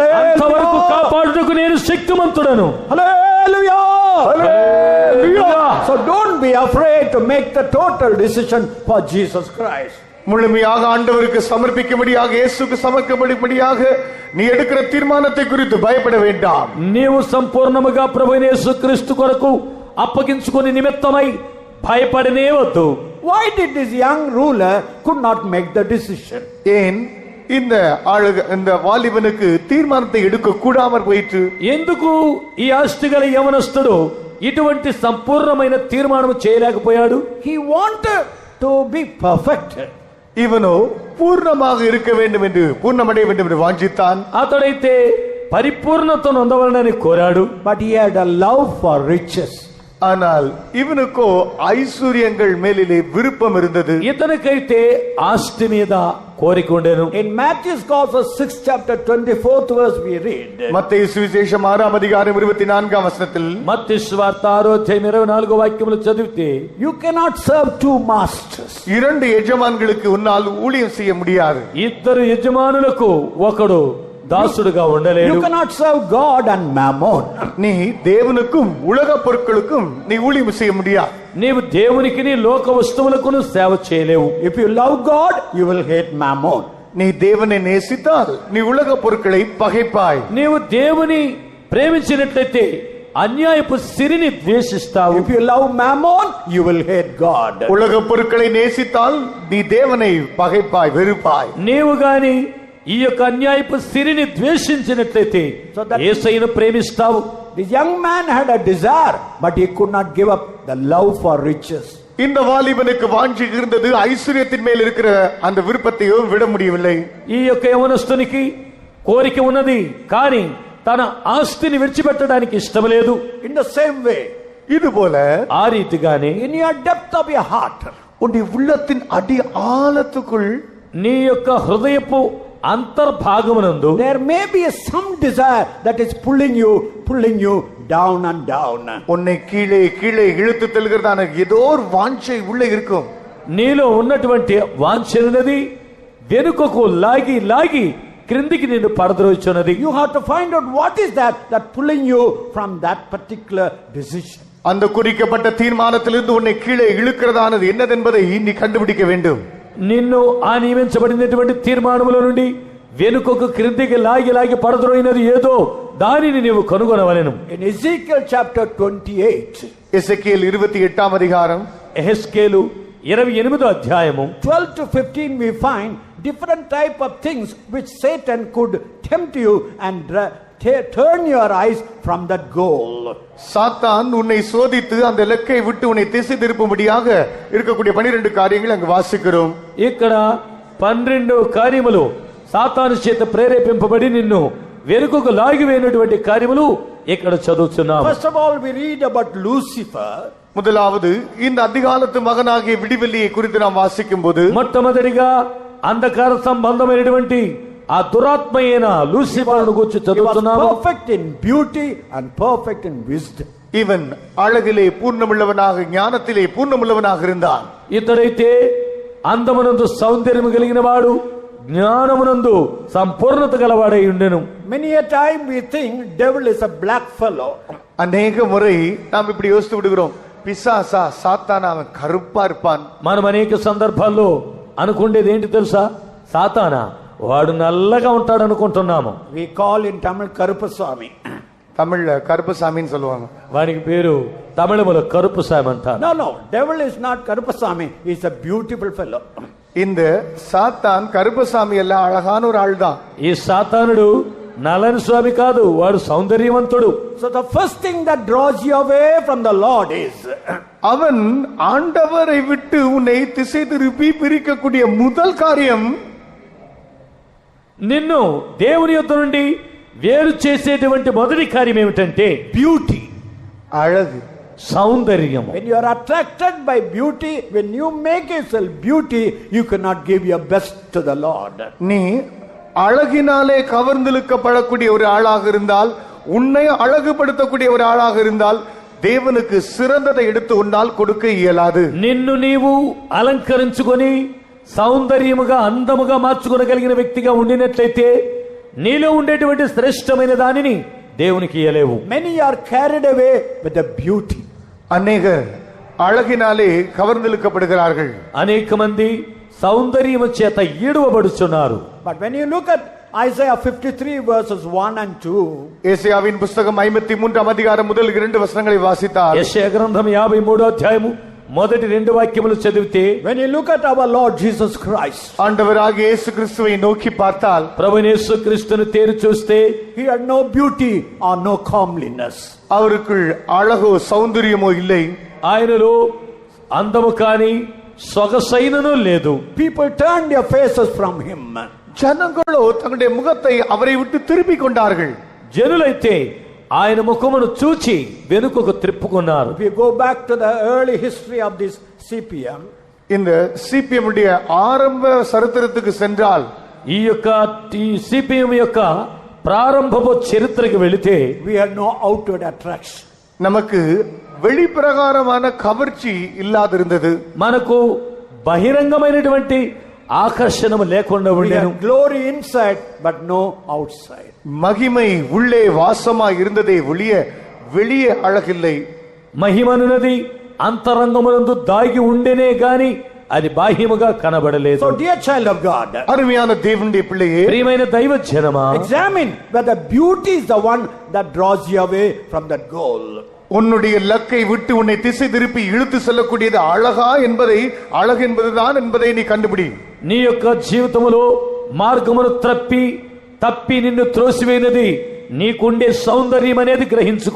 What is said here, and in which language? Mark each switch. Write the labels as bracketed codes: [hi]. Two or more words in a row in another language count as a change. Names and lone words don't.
[te] అంతవరకు కాపాడుటకు నేను శక్తిమంతుడను. [en] Hallelujah! Hallelujah! So don't be afraid to make the total decision for Jesus Christ. [ta] முழுமையாக ஆண்டவருக்கு சமர்ப்பிக்கும்படியாக, இயேசுக்கு சமர்ப்பிக்கும்படியாக நீ எடுக்கிற தீர்மானத்தை குறித்து பயப்பட வேண்டாம். [te] నీవు సంపూర్ణముగా ప్రభువైన యేసుక్రీస్తు కొరకు అప్పగించుకుని నిమిత్తమై భయపడనే వద్దు. [en] Why did this young ruler could not make the decision? [ta] ஏன் இந்த வாலிபனுக்கு தீர்மானத்தை எடுக்க கூடாமற் போயிற்று? [te] ఎందుకు ఈ ఆస్తి గల యవనస్తుడు ఇటువంటి సంపూర్ణమైన తీర్మానం చేయలేకపోయాడు? [en] He wanted to be perfect. [ta] இவனோ பூர்ணமாக இருக்க வேண்டும் என்று, பூர்ணமடைய வேண்டும் என்று வாஞ்சித்தான். [te] అతడైతే పరిపూర్ణతను పొందవాలని కోరాడు. [en] But he had a love for riches. [ta] ஆனால் இவனுக்கோ ஐశ్వర్యங்கள் மேலிலே விருப்பம் இருந்தது. [te] ఇతనికైతే ఆస్తి మీద కోరిక ఉండేను. [en] In Matthew's Gospel 6th chapter 24th verse we read. [ta] மத்தேயு சுவிசேஷம் 6ஆம் அதிகாரம் 24ஆம் வசனத்தில், [te] మత్తయి సువార్త 6వ అధ్యాయం 24వ వాక్యములు చదివితే, [en] you cannot serve two masters. [ta] இரண்டு எஜமான்களுக்கு உன்னால் ஊழியம் செய்ய முடியாது. [te] ఇద్దరు యజమానులకు ఒకడు దాసుడుగా ఉండలేడు. [en] You cannot serve God and mammon. [ta] நீ தேவனுக்கும் உலக பொருட்களுக்கும் நீ ஊழியம் செய்ய முடியாது. [te] నీవు దేవునికి నీ లోక వస్తువులకు సేవ చేయలేవు. [en] If you love God, you will hate mammon. [ta] நீ தேவனை நேசித்தால் நீ உலக பொருட்களை பகைப்பாய். [te] నీవు దేవుని ప్రేమించినట్లయితే అన్యాయపు సిరిని ద్వేషిస్తావు. [en] If you love mammon, you will hate God. [ta] உலக பொருட்களை நேசித்தால் நீ தேவனை பகைப்பாய், வெறுப்பாய். [te] నీవు గాని ఈ యొక్క అన్యాయపు సిరిని ద్వేషించినట్లయితే యేసయ్యను ప్రేమిస్తావు. [en] This young man had a desire, but he could not give up the love for riches. [ta] இந்த வாலிபனுக்கு வாஞ்சி இருந்தது, ஐஸ்வர்யத்தின் மேல் இருக்கிற அந்த விருப்பத்தையும் விட முடியவில்லை. [te] ఈ యొక్క యవనస్తునికి కోరిక ఉన్నది, కానీ తన ఆస్తిని విడిచిపెట్టడానికి ఇష్టం లేదు. [en] In the same way, [ta] இதுபோல [te] ఆ రీతిగానే [en] in your depth of your heart, [ta] உன்னுடைய உள்ளத்தின் அடி ஆழத்துக்குள், [te] నీ యొక్క హృదయపు అంతర్భాగమునందు [en] there may be some desire that is pulling you down and down. [ta] உன்னை கீழே கீழே இழுத்து தள்ளுகிறதான ஏதோ ஒரு வாஞ்சை உள்ளே இருக்கும். [te] నీలో ఉన్నటువంటి వాంఛనది వెనుకకు లాగి లాగి క్రిందికి నిన్ను పడద్రోచున్నది. [en] You have to find out what is that pulling you from that particular decision. [ta] அந்த குறிக்கப்பட்ட தீர்மானத்திலிருந்து உன்னை கீழே இழுக்கிறதானது என்னதென்பதை நீ கண்டுபிடிக்க வேண்டும். [te] నిన్ను ఆ నియమించబడినటువంటి తీర్మానముల నుండి వెనుకకు క్రిందికి లాగి లాగి పడద్రోయినది ఏదో దానిని నీవు కనుగొనవలెను. [en] In Ezekiel chapter 28, [ta] எசேக்கியேல் 28ஆம் அதிகாரம் [te] యెహెజ్కేలు 28వ అధ్యాయము [en] 12 to 15 we find different type of things which Satan could tempt you and turn your eyes from that goal. [ta] சாத்தான் உன்னை சோதித்து அந்த இலக்கை விட்டு உன்னை திசை திருப்பும்படியாக இருக்கக்கூடிய 12 காரியங்கள் அங்கு வாசிக்கிறோம். [te] ఇక్కడ 12 కార్యములు సాతాను చేత ప్రేరేపింపబడి నిన్ను వెనుకకు లాగివేసినటువంటి కార్యములు ఇక్కడ చదువుతున్నాం. [en] First of all, we read about Lucifer. [ta] முதலாவது இந்த அதிகாலத்து மகனாகிய விடிவெள்ளியை குறித்து நாம் வாசிக்கும் போது, [te] మొట్టమొదటిగా అంధకార సంబంధమైనటువంటి ఆ దురాత్మ అయిన లూసిఫర్ను గురించి చదువుతున్నాము. [en] Perfect in beauty and perfect in wisdom. [ta] இவன் அழகிலே பூர்ணமுள்ளவனாக, ஞானத்திலே பூர்ணமுள்ளவனாக இருந்தான். [te] ఇతడైతే అందమునందు సౌందర్యము కలిగిన వాడు, జ్ఞానమునందు సంపూర్ణత గలవాడై ఉండెను. [en] Many a time we think devil is a black fellow. [ta] அநேக முறை நாம் இப்படி யோசித்து விடுகிறோம், பிசாசா சாத்தானா அவன் கருப்பா இருப்பான். [te] మనం అనేక సందర్భాల్లో అనుకుండేది ఏంటి తెలుసా? సాతానా వాడు నల్లగా ఉంటాడు అనుకుంటున్నాము. [en] We call in Tamil Karupaswami. [ta] தமிழ்ல கருப்பசாமின்னு சொல்லுவாங்க. [te] వానికి పేరు తమిళములో కరుపు సామి అంటారు. [en] No, devil is not Karupaswami. He is a beautiful fellow. [ta] இந்த சாத்தான் கருப்பசாமி அல்ல, அழகான ஒரு ஆள் தான். [te] ఈ సాతానుడు నలని స్వామి కాదు, వాడు సౌందర్యవంతుడు. [en] So the first thing that draws you away from the Lord is [ta] அவன் ஆண்டவரை விட்டு உன்னை திசை திருப்பி பிரிக்கக்கூடிய முதல் காரியம், [te] నిన్ను దేవుని యొద్ద నుండి వేరు చేసేటువంటి మొదటి కార్యం ఏమిటంటే [en] beauty. [ta] அழகு, [te] సౌందర్యము. [en] When you are attracted by beauty, when you make yourself beauty, you cannot give your best to the Lord. [ta] நீ அழகினாலே கவர்ந்திழுக்கப்படக்கூடிய ஒரு ஆளாக இருந்தால், உன்னை அழகுபடுத்தக்கூடிய ஒரு ஆளாக இருந்தால், దేవునికి சிறந்ததை எடுத்து உன்னால் கொடுக்க இயலாது. [te] నిన్ను నీవు అలంకరించుకొని సౌందర్యముగా అందముగా మార్చుకోగలిగిన వ్యక్తిగా ఉండినట్లయితే నీలో ఉండేటువంటి శ్రేష్టమైన దానిని దేవునికి ఇయ్యలేవు. [en] Many are carried away with the beauty. [ta] அநேகர் அழகினாலே கவர்ந்திழுக்கப்படுகிறார்கள். [te] అనేక మంది సౌందర్యము చేత ఈడువబడుచున్నారు. [en] But when you look at Isaiah 53 verses 1 and 2, [ta] ஏசாயாவின் புஸ்தகம் 53 அதிகாரம் முதல் 2 வசனங்களை வாசித்தால், [te] యెషయా గ్రంథం 53 అధ్యాయము మొదటి 2 వాక్యములు చదివితే, [en] when you look at our Lord Jesus Christ, [ta] ஆண்டவராகிய இயேசு கிறிஸ்துவை நோக்கி பார்த்தால், [te] ప్రభువైన యేసు క్రీస్తును తేరి చూస్తే [en] he had no beauty or no comeliness. [ta] அவருக்குள் அழகோ சௌந்தரியமோ இல்லை. [te] ఆయనలో అందము కాని సొగసైనను లేదు. [en] People turned their faces from him. [ta] ஜனங்களோ தங்களுடைய முகத்தை அவரை விட்டு திருப்பிக் கொண்டார்கள். [te] జనులైతే ఆయన ముఖమును చూచి వెనుకకు త్రిప్పుకున్నారు. [en] If you go back to the early history of this CPM, [ta] இந்த சிபிஎம் உடைய ஆரம்ப சரித்திரத்துக்கு சென்றால், [te] ఈ యొక్క సిపిఎం యొక్క ప్రారంభపు చరిత్రకు వెళితే, [en] we had no outward attraction. [ta] நமக்கு வெளிப்பிரகாரமான கவர்ச்சி இல்லாதிருந்தது. [te] మనకు బహిరంగమైనటువంటి ఆకర్షణము లేకుండా [en] We [te] ఉండెను. [en] had glory inside but no outside. [ta] மகிமை உள்ளே வாசமா இருந்ததே ஒழிய வெளியே அழகில்லை. [te] మహిమనున్నది అంతరంగమునందు దాగి ఉండెనే గాని అది బాహ్యముగా కనబడలేదు. [en] So dear child of God, [ta] அருமையான தேவனுடைய பிள்ளையே, [te] ప్రియమైన దైవ జనమా, [en] examine whether beauty is the one that draws you away from that goal. [ta] உன்னுடைய லக்கை விட்டு உன்னை திசை திருப்பி இழுத்து செல்லக்கூடியது அழகா என்பதை, அழகு என்பதுதான் என்பதை நீ கண்டுபிடி. [te] నీ యొక్క జీవితములో మార్గమును తప్పి నిన్ను త్రోసివేయనది నీకుండే సౌందర్యం అనేది గ్రహించుకో.